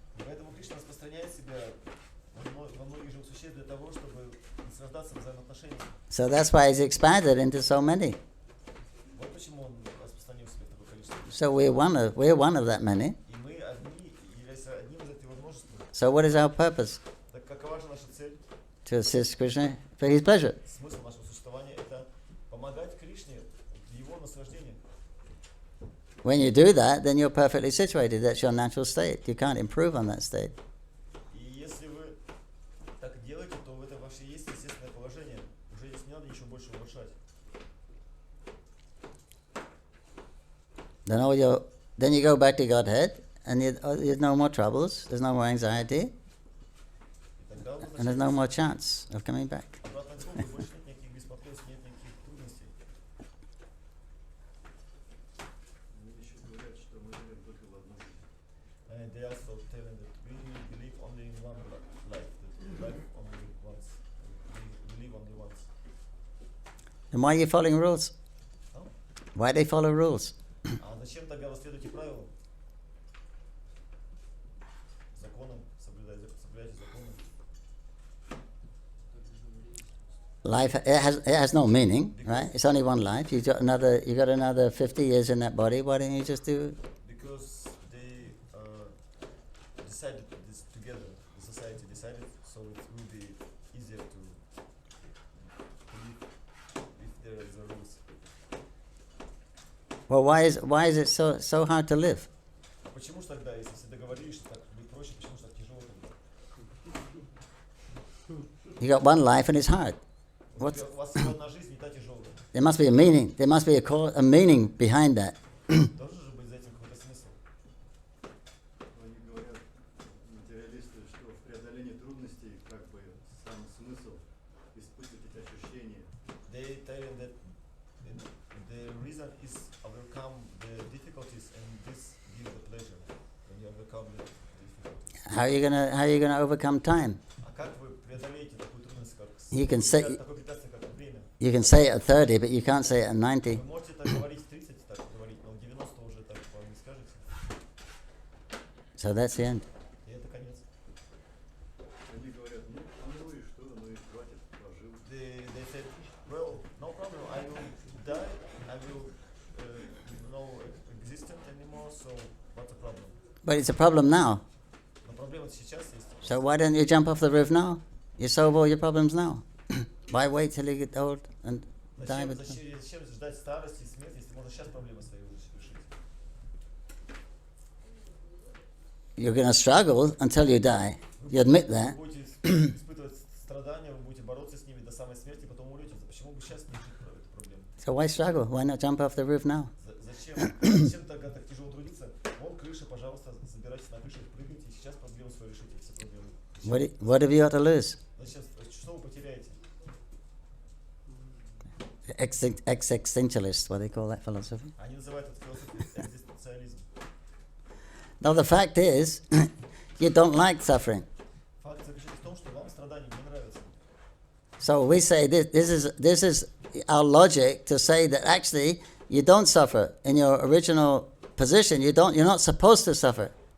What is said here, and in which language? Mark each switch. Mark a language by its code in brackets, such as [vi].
[ru] Поэтому Кришна распространяет себя во многих живых существ для того, чтобы наслаждаться взаимоотношениями. [en] So that's why He's expanded into so many. [ru] Вот почему Он распространил себя в такое количество. [en] So we're one of that many. [ru] И мы являемся одним из этого множества. [en] So what is our purpose? [ru] Так какова же наша цель? [en] To assist Krishna for His pleasure. [ru] Смысл нашего существования – это помогать Кришне в Его наслаждении. [en] When you do that, then you're perfectly situated. That's your natural state. You can't improve on that state. [ru] И если вы так делаете, то это ваше есть естественное положение. Уже здесь не надо ничего больше улучшать. [en] Then you go back to Godhead, and there's no more troubles, there's no more anxiety, [ru] И тогда вы [en] and there's no more chance of coming back. [ru] обратно к Богу, больше нет никаких беспокойств, нет никаких трудностей. Они еще говорят, что мы верим только в одну жизнь. [en] And they also telling that we believe only in one life, that life only once. We live only once. And why are you following rules? Oh. Why do they follow rules? [ru] А зачем тогда вы следуете правилам? Законам, соблюдайте законы. [en] Life it has no meaning, right? It's only one life. You got another 50 years in that body. Why don't you just do? Because they decided this together. The society decided, so it will be easier to live if there is a rules. Well, why is it so hard to live? [ru] А почему ж тогда, если все договорились, что так будет проще, почему ж так тяжело тогда? [en] You got one life and it's hard. [ru] У вас всего одна жизнь, не та тяжелая. [en] There must be a meaning. There must be a meaning behind that. [ru] Должен же быть за этим какой-то смысл. Они говорят, материалисты, что в преодолении трудностей как бы сам смысл испытывать эти ощущения. [en] They tell you that the reason is overcome the difficulties, and this gives the pleasure when you overcome the difficulties. How are you gonna overcome time? [ru] А как вы преодолеете такую трудность, как [en] You can say [ru] такое препятствие, как время? [en] you can say it at 30, but you can't say it at 90. [ru] Вы можете так говорить в 30, так говорить, но в 90 уже так вам не скажете. [en] So that's the end. [ru] И это конец. Они говорят, ну и что, ну и хватит, пожил. [en] They said, well, no problem, I will die, I will no existent anymore, so what's the problem? But it's a problem now. [ru] Но проблема сейчас есть. [en] So why don't you jump off the roof now? You solve all your problems now. Why wait till you get old and die with them? [ru] Зачем ждать старости и смерти, если можно сейчас проблемы свои решить? [en] You're going to struggle until you die. You admit that. [ru] Вы будете испытывать страдания, вы будете бороться с ними до самой смерти, потом умрете. Почему бы сейчас не решить эту проблему? [en] So why struggle? Why not jump off the roof now? [ru] Зачем тогда так тяжело трудиться? Вон крыша, пожалуйста, забирайтесь на крышу, прыгайте, и сейчас проблемы свои решите, все проблемы. [en] What have you got to lose? [ru] Зачем? Что вы потеряете? [en] Existentialist, what they call that philosophy. [ru] Они называют это философией экзистенциализм. [en] Now the fact is, you don't like suffering. [ru] Факт заключается в том, что вам страдания не нравятся. [en] So we say this is our logic to say that actually you don't suffer in your original position. You're not supposed to suffer.